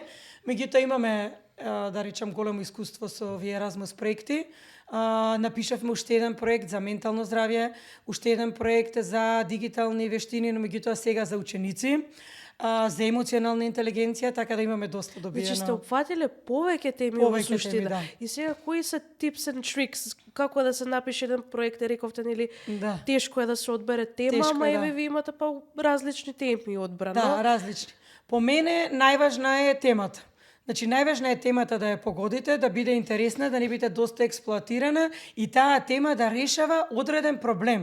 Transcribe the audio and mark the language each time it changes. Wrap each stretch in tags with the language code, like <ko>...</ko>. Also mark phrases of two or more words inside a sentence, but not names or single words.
<mk>Меѓутоа имаме, да речам, големо искуство со овие Еразмус проекти. Напишавме уште еден проект за ментално здравје, уште еден проект за дигитални вештини, но меѓутоа сега за ученици, за емоционална интелигенција, така да имаме доста добиено. Значи сте опфатиле повеќе теми во суштина. Да. И сега кои се</mk> <en>tips and tricks</en> <mk>како да се напише еден проект, рековте нели тешко е да се одбере тема, ама еве ви имате па различни теми одбрано. Да, различни. По мене најважна е темата. Значи, најважна е темата да ја погодите, да биде интересна, да не биде доста експлоатирана и таа тема да решава одреден проблем.</mk>